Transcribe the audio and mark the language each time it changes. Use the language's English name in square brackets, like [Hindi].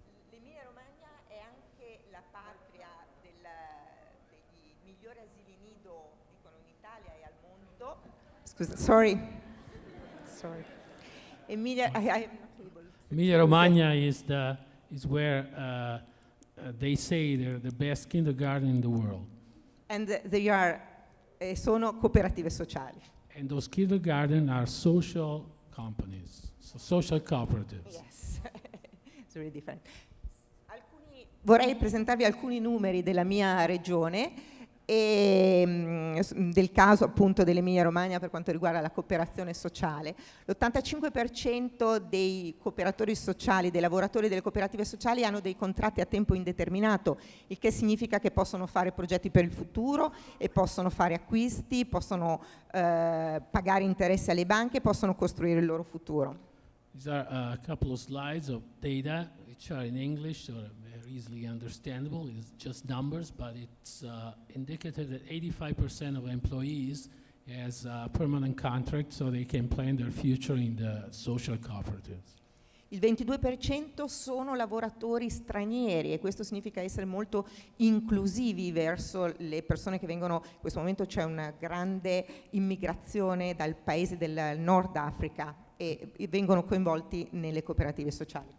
[Italian] L'Emilia Romagna è anche la patria degli migliori asili nido, dicono in Italia e al mondo. Scusa, [English] sorry. Emilia, I'm not able. Emilia-Romagna is where they say they're the best kindergarten in the world. And they are, [Italian] sono cooperative sociali. [English] And those kindergarten are social companies, so social cooperatives. Yes, it's really different. [Italian] Vorrei presentarvi alcuni numeri della mia regione e del caso appunto dell'Emilia Romagna per quanto riguarda la cooperazione sociale. L'85% dei cooperatori sociali, dei lavoratori delle cooperative sociali hanno dei contratti a tempo indeterminato, il che significa che possono fare progetti per il futuro e possono fare acquisti, possono pagare interessi alle banche, possono costruire il loro futuro. [English] These are a couple of slides of data which are in English, so very easily understandable. It's just numbers, but it's indicative that 85% of employees has a permanent contract, so they can plan their future in the social cooperatives. [Italian] Il 22% sono lavoratori stranieri e questo significa essere molto inclusivi verso le persone che vengono, in questo momento c'è una grande immigrazione dal paese del Nord Africa e vengono coinvolti nelle cooperative sociali.